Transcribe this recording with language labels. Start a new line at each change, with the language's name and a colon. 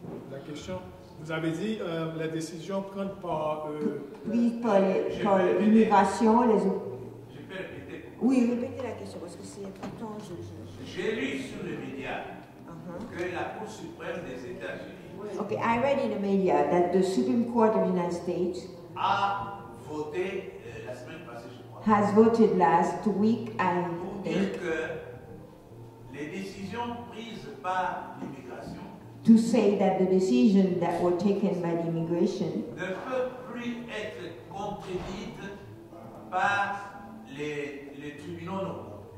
French: La question, vous avez dit la décision prise par. Prise par l'immigration, les. Je peux répéter. Oui, répétez la question parce que c'est important. J'ai lu sur les médias que la Cour suprême des États-Unis
English: Okay, I read in the media that the Supreme Court of the United States
French: a voté la semaine passée, je crois,
English: has voted last week and
French: pour dire que les décisions prises par l'immigration
English: to say that the decisions that were taken by the immigration
French: ne peuvent plus être contredites par les tribunaux normaux.